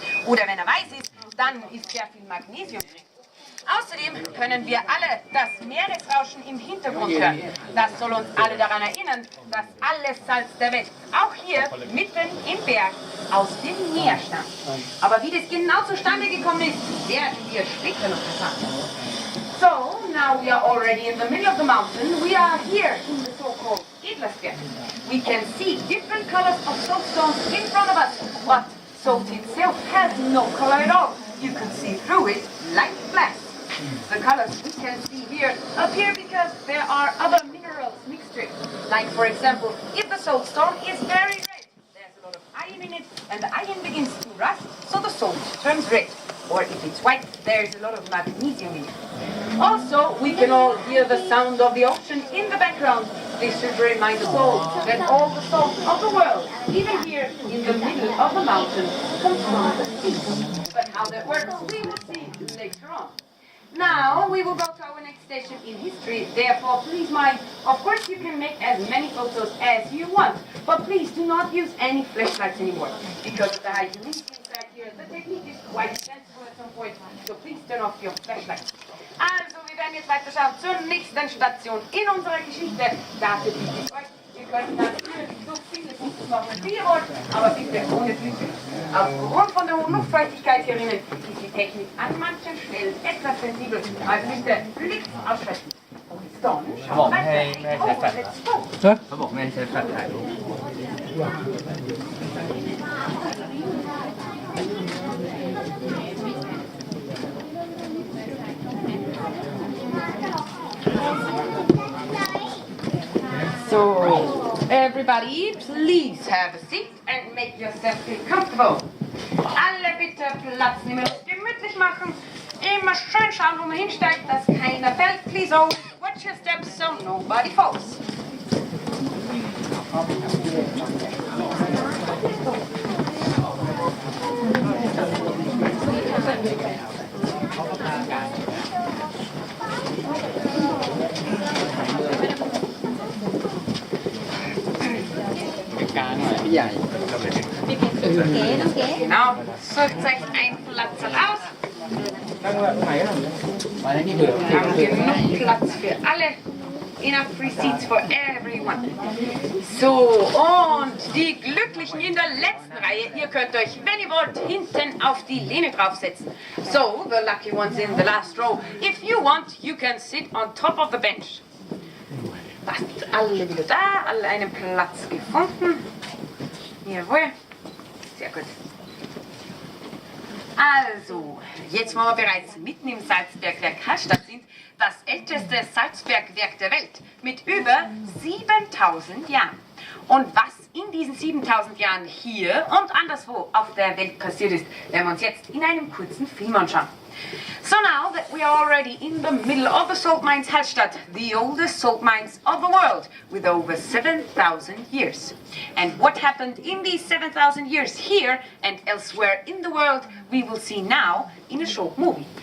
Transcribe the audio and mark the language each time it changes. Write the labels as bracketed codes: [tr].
[de] Oder wenn er weiß ist, dann ist sehr viel Magnesium drin. Außerdem können wir alle das Meeresrauschen im Hintergrund hören. Das soll uns alle daran erinnern, dass alles Salz der Welt, auch hier mitten im Berg, aus dem Meer stammt. Aber wie das genau zustande gekommen ist, werden wir später noch erfahren. [en] So, now we are already in the middle of the mountain. We are here in the so-called Edlersberg. We can see different colors of soapstones in front of us, but salt itself has no color at all. You can see through it like glass. The colors we can see here appear because there are other minerals mixed with. Like, for example, if the soapstone is very red, there's a lot of iron in it, and the iron begins to rust, so the salt turns red. Or if it's white, there's a lot of magnesium in it. Also, we can all hear the sound of the ocean in the background. This should remind us all that all the salt of the world, even here in the middle of the mountain, comes from the sea. But how that works, we will see later on. Now, we will go to our next station in history, therefore please mind, of course you can make as many photos as you want, but please do not use any flashlights anymore, because of the high humidity inside here, the technique is quite sensitive. turn off your flashlight. [de] Also, wir werden jetzt weiter schauen zur nächsten Station in unserer Geschichte. Dafür bitte ich euch, ihr könnt natürlich so viele Fotos machen, wie ihr wollt, aber bitte ohne Blüte. Aufgrund von der hohen Luftfeuchtigkeit hier drinnen ist die Technik an manchen Stellen etwas sensibel. Also bitte Licht ausschalten. Und dann schauen wir weiter. [en] Oh, let's go. [th] เขาบอกไม่ให้ใช้แฟลชถ่ายรูป [en] So, everybody, please have a seat and make yourself feel comfortable. [de] Alle bitte Platz nehmen und gemütlich machen. Immer schön schauen, wo man hinsteigt, dass keiner fällt. [en] Please always watch your steps so nobody falls. [de] Genau, sucht euch einen Platz aus. Wir haben genug Platz für alle. [en] Enough free seats for everyone. [de] So, und die Glücklichen in der letzten Reihe, ihr könnt euch, wenn ihr wollt, hinten auf die Lehne draufsetzen. [en] So, the lucky ones in the last row, if you want, you can sit on top of the bench. [de] Passt, alle wieder da, alle einen Platz gefunden. Jawohl, sehr gut. Also, jetzt wo wir bereits mitten im Salzberg der Karstadt sind, das älteste Salzbergwerk der Welt mit über 7000 Jahren. Und was in diesen 7000 Jahren hier und anderswo auf der Welt passiert ist, werden wir uns jetzt in einem kurzen Film anschauen. [en] So now that we are already in the middle of the salt mines Hallstatt, the oldest salt mines of the world, with over 7,000 years. And what happened in these 7,000 years here and elsewhere in the world, we will see now in a short movie.